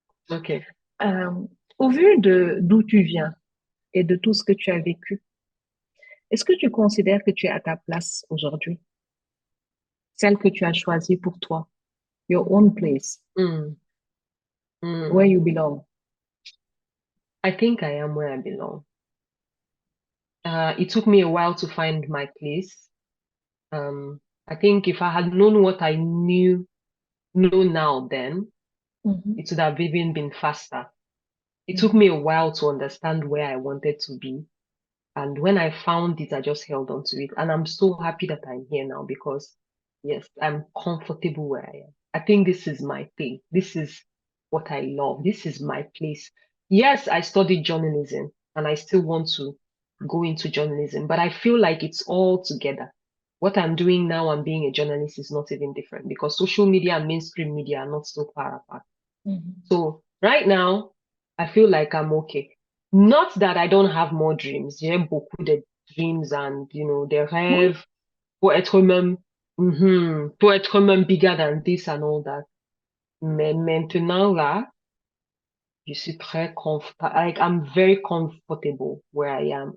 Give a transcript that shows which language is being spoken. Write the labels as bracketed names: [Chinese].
[English] OK. [French] Euh, Au vu de d'où tu viens et de tout ce que tu as vécu, est-ce que tu considères que tu es à ta place aujourd'hui, celle que tu as choisie pour toi, [English] your own place, Mm, where mm. you belong? I think I am where I belong. It took me a while to find my place. I think if I had known what I know now then, Mhm. it would have even been faster. It took Mhm. me a while to understand where I wanted to be. And when I found it, I just held on to it. And I'm so happy that I'm here now because, yes, I'm comfortable where I am. I think this is my thing. This is what I love. This is my place. Yes, I studied journalism and I still want to go into journalism, but I feel like it's all together. What I'm doing now and being a journalist is not even different because social media and mainstream media are not so far apart. So right now, I feel like I'm okay. Not that I don't have more dreams. [French] J'ai beaucoup de dreams and, des rêves pour être même [English] bigger than this and all that. [French] Mais maintenant, là, je suis très comfortable. [English] Like, I'm very comfortable where I am.